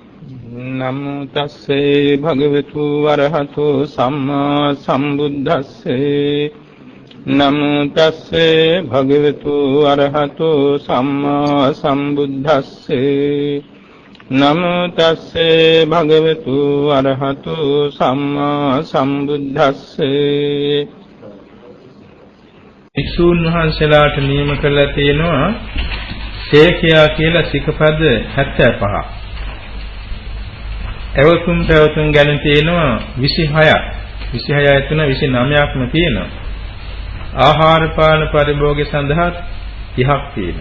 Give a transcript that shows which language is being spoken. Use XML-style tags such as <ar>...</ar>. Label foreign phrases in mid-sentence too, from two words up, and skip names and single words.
<pi>නමෝ තස්සේ භගවතු වරහතෝ සම්මා සම්බුද්දස්සේ නමෝ තස්සේ භගවතු වරහතෝ සම්මා සම්බුද්දස්සේ නමෝ තස්සේ භගවතු වරහතෝ සම්මා සම්බුද්දස්සේ.</pi> <si>වික්ෂුන් වහන්සේලාට නියම කරලා තියෙනවා සේඛයා කියලා සිකපද 75. එවතුම් පැවතුම් ගැන තියෙනවා 26ක්. 26 තුන 29ක්ම තියෙනවා. ආහාර පාන පරිභෝගය සඳහා 30ක් තියෙනවා.</si>